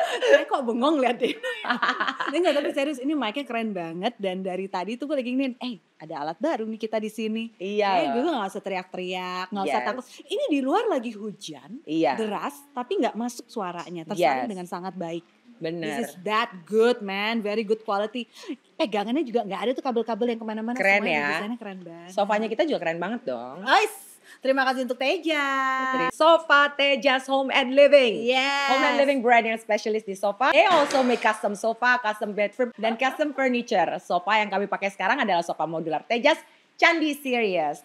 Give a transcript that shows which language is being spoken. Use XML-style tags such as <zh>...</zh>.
<id>Saya kok bengong liat deh. Enggak, tapi serius ini mic-nya keren banget, dan dari tadi tuh gue lagi ingin ada alat baru nih kita di sini. Iya. Gue gak usah teriak-teriak, gak usah takut. Ini di luar lagi hujan, deras, tapi gak masuk suaranya, tersaring dengan sangat baik. Bener.</id> <en>This is that good man, very good quality.</en> <id>Pegangannya juga gak ada tuh kabel-kabel yang kemana-mana. Keren ya. Desainnya keren banget. Sofanya kita juga keren banget dong. Terima kasih untuk Tejas. Sofa Tejas Home and Living.</id> <en>Yes.</en> <id>Home and Living brand yang spesialis di sofa.</id> <en>They also make custom sofa, custom bed frame, dan custom furniture.</en> <id>Sofa yang kami pakai sekarang adalah sofa modular Tejas Candi Series.</id>